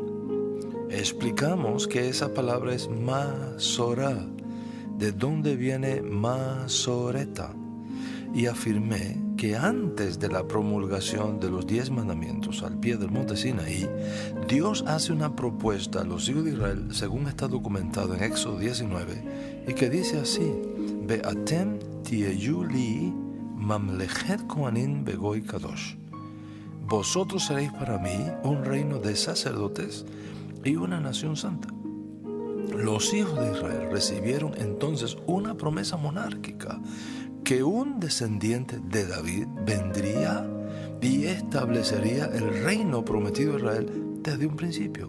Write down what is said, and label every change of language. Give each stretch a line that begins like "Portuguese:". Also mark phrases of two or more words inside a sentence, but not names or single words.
Spanish: Explicamos que esa palabra es masorá, de donde viene masoreta, y afirmé que antes de la promulgación de los 10 mandamientos al pie del monte Sinaí, Dios hace una propuesta a los hijos de Israel, según está documentado en Éxodo 19, y que dice así:
Hebrew: ואתם תהיו לי ממלכת כהנים בגוי קדוש.
Spanish: Vosotros seréis para mí un reino de sacerdotes y una nación santa. Los hijos de Israel recibieron entonces una promesa monárquica, que un descendiente de David vendría y establecería el reino prometido a Israel desde un principio.